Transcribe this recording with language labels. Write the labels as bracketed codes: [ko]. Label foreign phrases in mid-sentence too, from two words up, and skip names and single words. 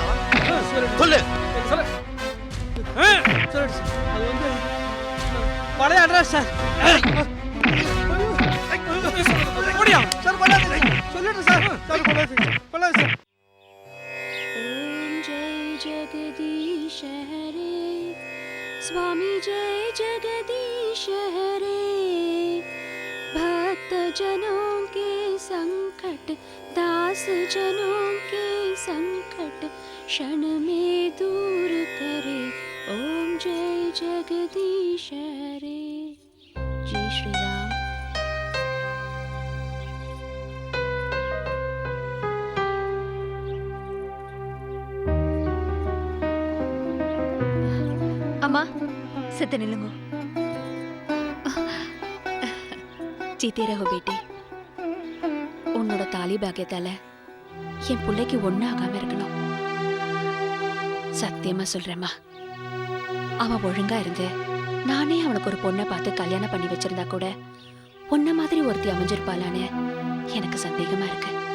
[ta] சொல்லு சொல்லு. சொல்லு சார். அது வந்து பழைய அட்ரஸ் சார். சார் சொல்லிடுறேன் சார். கொள்ளாது சார். [hi] ओम जय जगदीश हरे, स्वामी जय जगदीश हरे। भक्त जनों के संकट, दास जनों के संकट क्षण में दूर करे। ओम जय जगदीश हरे। जय श्री राम। [ta] அம்மா செத்து நில்லுங்க. [hi] जीते रहो बेटे. [ta] உன்னோட தாலி பாக்கியத்தால என் பிள்ளைக்கு ஒன்னாகாம இருக்கணும். சத்தியமா சொல்றேம்மா, அவன் ஒழுங்கா இருந்து நானே அவனுக்கு ஒரு பொண்ணை பார்த்து கல்யாணம் பண்ணி வச்சிருந்தா கூட பொண்ண மாதிரி ஒருத்தி அமைஞ்சிருப்பாளான்னு எனக்கு சந்தேகமா இருக்கு.